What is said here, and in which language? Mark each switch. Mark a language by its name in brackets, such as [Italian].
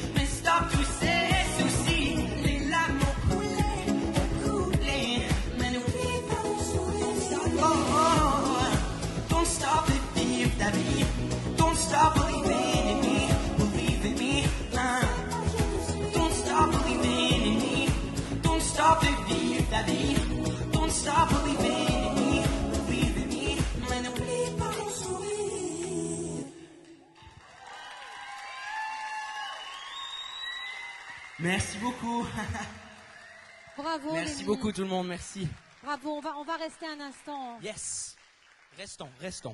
[French] Mais stop tous ces soucis. Les larmes ont coulé. Mais n'oublie pas mon sourire. Oh, oh, oh. [English] Don't stop [French] de vivre ta vie. [English] Don't stop believing in me. Believe in me, Don't stop believing in me. Don't stop [French] de vivre ta vie. [English] Don't stop believing in me. Believe in me. [French] Mais n'oublie pas mon sourire. Merci beaucoup. Bravo, Merci Lévi. beaucoup tout le monde, merci. Bravo, on va rester un instant Yes. Restons.